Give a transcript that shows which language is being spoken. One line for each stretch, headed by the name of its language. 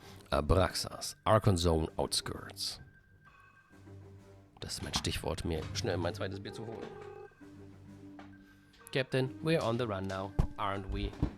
English: Abraxas, Archon Zone Outskirts.
German: Das ist mein Stichwort, mir schnell mein zweites Bier zu holen.
English: Captain, we're on the run now, aren't we?